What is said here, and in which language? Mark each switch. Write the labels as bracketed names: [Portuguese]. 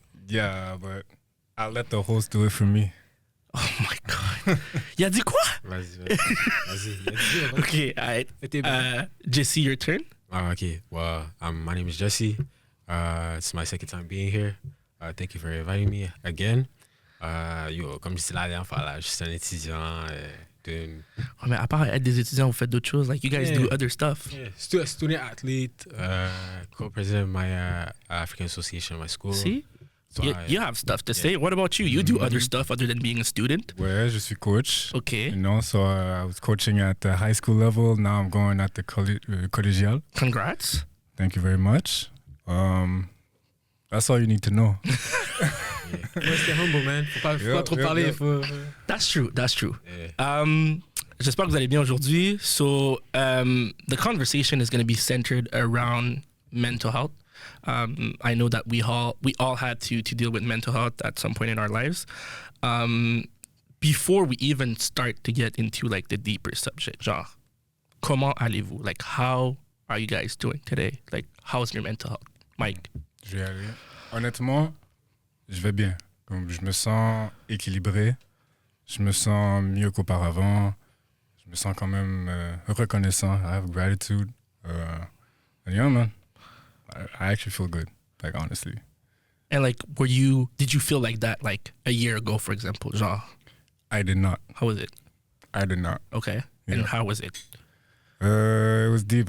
[English] Yeah, but I'll let the host do it for me. Oh my god. [French] Il a dit quoi? Vas-y. [English] Okay, alright. Jesse, your turn. Okay. Well, my name is Jesse. It's my second time being here. Thank you for inviting me again. [French] Comme je disais la dernière fois, là, je suis un étudiant. Oh, mais à part être des étudiants, vous faites d'autres choses. [English] Like, you guys do other stuff. Yeah. Student athlete, co-president of my African Association of my school. See? So you have stuff to say. What about you? You do other stuff other than being a student? [French] Ouais, je suis coach. [English] Okay. You know, so I was coaching at the high school level. Now I'm going at the collegial. Congrats. Thank you very much. That's all you need to know. Stay humble, man. [French] Faut pas trop parler. [English] That's true. Yeah. [French] J'espère que vous allez bien aujourd'hui. [English] So, the conversation is going to be centered around mental health. I know that we all had to deal with mental health at some point in our lives. Before we even start to get into like the deeper subject, [French] genre, comment allez-vous? [English] Like, how are you guys doing today? Like, how's your mental health? Mike? [French] Je vais aller. Honnêtement, je vais bien. Comme je me sens équilibré, je me sens mieux qu'auparavant, je me sens quand même reconnaissant. [English] I have gratitude. And yeah, man, I actually feel good, like honestly. And like, did you feel like that like a year ago, for example, genre? I did not. How was it? I did not. Okay. Yeah. And how was it? It was deep.